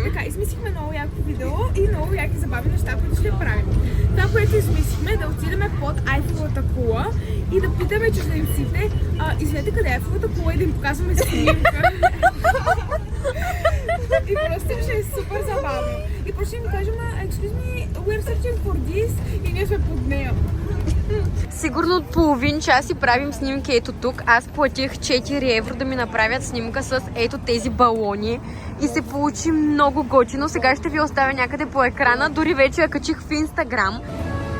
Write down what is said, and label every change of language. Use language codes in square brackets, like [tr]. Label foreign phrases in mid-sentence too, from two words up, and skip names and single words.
[bg] Така, измислихме много яко видео и много яки забавни неща, които ще правим. Това, което измислихме, да отидем под Айфеловата кула и да питаме чужденците, извинете къде е Айфеловата кула и да им показваме снимка. И просто ще е супер забавно. И просто им кажем, [en] excuse me, we're searching for this [bg] и ние сме под нея. Сигурно от половин час си правим снимки ето тук. Аз платих 4 евро да ми направят снимка с ето тези балони. И се получи много готино. Сега ще ви оставя някъде по екрана. Дори вече я качих в Инстаграм.